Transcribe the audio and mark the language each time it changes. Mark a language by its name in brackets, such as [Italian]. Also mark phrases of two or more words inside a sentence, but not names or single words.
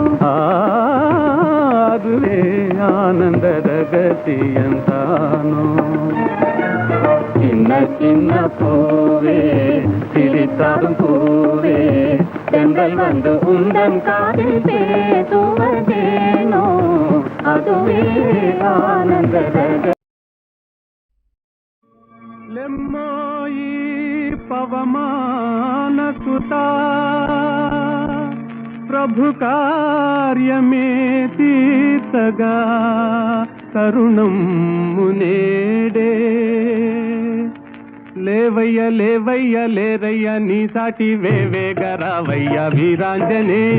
[Tamil] அதுவே ஆனந்த ரகசியம் தானோ சின்ன சின்ன பூவே சிரித்தாடும் பூவே தென்றல் வந்து உந்தன் காதில் பேசுவதேனோ அதுவே ஆனந்த ரகசியம் [Telugu] లెమ్మోయి పవమాన సుతా ప్రభు కార్యమే తీర్చగా తరుణం మునేడే లేవయ్య లేవయ్య లేరయ్య నీ సాటి వేవేగరావయ్య వీరాంజనేయ